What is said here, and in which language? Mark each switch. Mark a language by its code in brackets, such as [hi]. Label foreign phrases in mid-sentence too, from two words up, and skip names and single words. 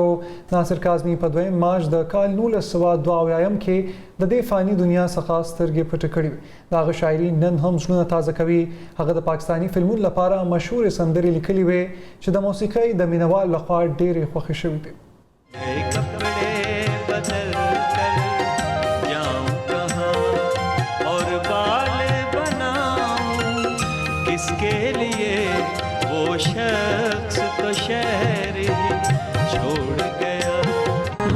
[ps] ناصر کاظمي په 2 مارچ د کال 1972 کې د دې فاني دنیا څخه سترګې پټې کړې وې. د هغه شاعري نن هم زړونه تازه کوي. هغه د پاکستاني فلمونو لپاره مشهورې سندرې لیکلې وې چې د موسیقۍ د مینوال لخوا ډېرې خوښې شوې دي. [ur] کس کے لیے وہ شخص تو شہر ہی چھوڑ گیا.